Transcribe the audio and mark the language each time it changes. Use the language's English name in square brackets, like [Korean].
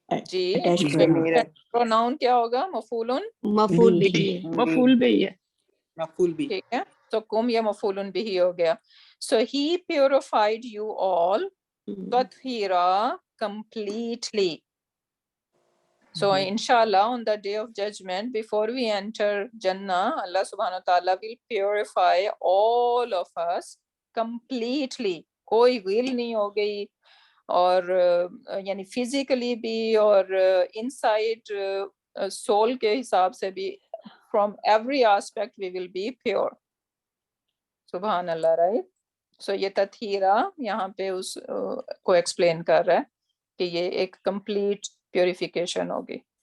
[Urdu] جی attach pronoun pronoun کیا ہوگا؟ مفعول مفعول بھی ہے. مفعول بھی ہے. مفعول بھی. ٹھیک ہے. تو کم یہ مفعول بھی ہو گیا. [English] So he purified you all تطہیرا completely. So inshallah on the day of judgment before we enter Jannah, Allah subhanahu wa ta'ala will purify all of us completely. [Urdu] کوئی غل نہیں ہو گئی اور یعنی فزیکلی بھی اور انسائڈ سول کے حساب سے بھی [English] from every aspect we will be pure. [Urdu] سبحان اللہ. رائٹ. سو یہ تطہیرہ یہاں پہ اس کو ایکسپلین کر رہا ہے کہ یہ ایک کمپلیٹ پیوریفیکیشن ہوگی.